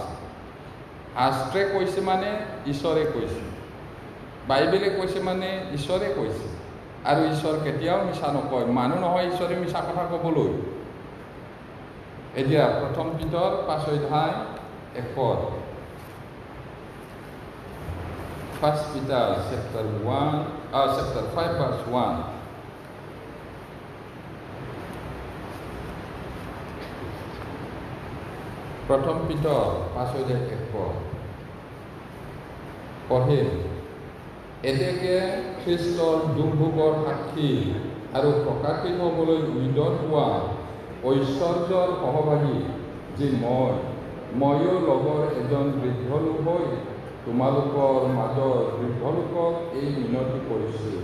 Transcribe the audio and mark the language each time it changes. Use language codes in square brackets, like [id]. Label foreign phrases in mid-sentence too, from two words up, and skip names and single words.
[as] শাস্ত্ৰে কৈছে মানে ঈশ্বৰে কৈছে, বাইবেলে কৈছে মানে ঈশ্বৰে কৈছে। আৰু ঈশ্বৰ কেতিয়াও মিছা নকয়, মানুহ নহয় ঈশ্বৰে মিছা কথা ক'বলৈ। এতিয়া 1 পিতৰ 5 অধ্যায় 1 পদ। [en] 1 Peter chapter 5 verse 1. [as] প্ৰথম পিতৰ 5 অধ্যায় 1 পদ পঢ়ে, এতেকে খ্ৰীষ্টৰ দুৰ্ভোগৰ সাক্ষী আৰু প্ৰকাশিত হ'বলৈ উদ্যত হোৱা ঐশ্বৰ্যৰ সহভাগী যি ময়ো লগৰ এজন বৃদ্ধ লোক হৈ তোমালোকৰ মাজৰ বৃদ্ধ লোকক এই মিনতি কৰিছোঁ।